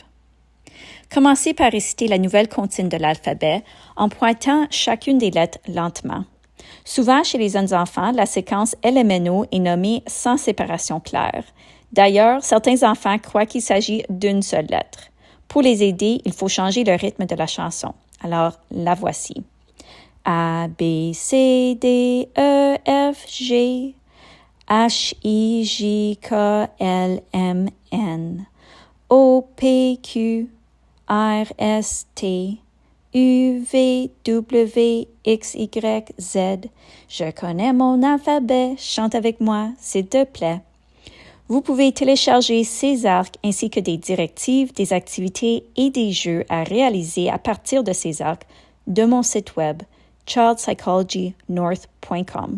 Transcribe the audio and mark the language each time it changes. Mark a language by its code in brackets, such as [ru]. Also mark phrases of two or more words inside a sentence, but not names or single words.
[fr] Commencez par réciter la nouvelle comptine de l'alphabet en pointant chacune des lettres lentement. Souvent, chez les jeunes enfants, la séquence LMNO est nommée sans séparation claire. D'ailleurs, certains enfants croient qu'il s'agit d'une seule lettre. Pour les aider, il faut changer le rythme de la chanson. Alors, la voici. A, B, C, D, E, F, G, H, I, J, K, L, M, N, O, P, Q, R, S, T, U, V, W, X, Y, Z. Je connais mon alphabet, chante avec moi, s'il te plaît. Vous pouvez télécharger ces arcs ainsi que des directives, des activités et des jeux à réaliser à partir de ces arcs de mon site web childpsychologynorth.com.